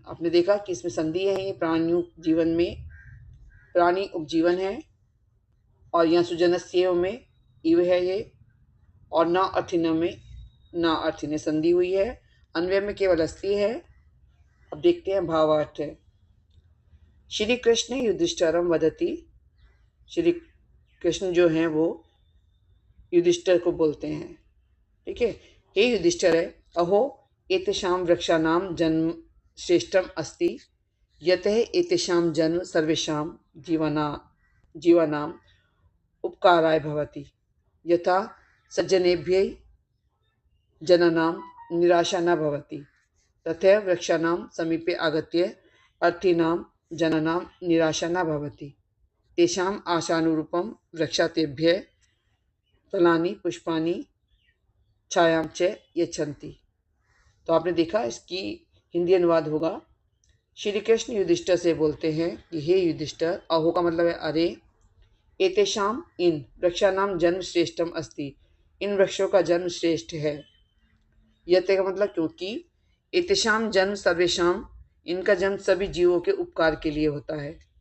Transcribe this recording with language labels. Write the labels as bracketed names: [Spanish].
[Hindi] आपने देखा कि इसमें संधि है, ये प्राणी जीवन में प्राणी उपजीवन है, और यहाँ सुजनस्येव में इव है ये, और न अर्थिन में न अर्थिने संधि हुई है। अन्वय में केवल अस्थि है। अब देखते हैं भावार्थ है। [Sanskrit] श्री कृष्ण युधिष्ठिरम वदति, [Hindi] श्री कृष्ण जो हैं वो युधिष्ठिर को बोलते हैं, ठीक है। [Sanskrit] हे युधिष्ठिर है, अहो एतेषां वृक्षाणां जन्म श्रेष्ठम अस्ति यतः एतेषां जन्म सर्वेषां जीवानां उपकाराय भवति, यथा सज्जनेभ्यै जनानां निराशा न भवति तथैव वृक्षाणां समीपे आगत्य अर्थीनां जनानां निराशा न भवति। तेषाम् आशानुरूपं वृक्षा तेभ्यः फलानि पुष्पानि छायां च यच्छन्ति। [Hindi] तो आपने देखा इसकी हिंदी अनुवाद होगा, श्री कृष्ण युधिष्ठिर से बोलते हैं कि हे युधिष्ठिर, अहो का मतलब है अरे, एतेषाम इन वृक्षानाम [Sanskrit] जन्म श्रेष्ठम अस्ति, [Hindi] इन वृक्षों का जन्म श्रेष्ठ है। यते का मतलब क्योंकि, एतेषाम जन्म सर्वेषाम, इनका जन्म सभी जीवों के उपकार के लिए होता है।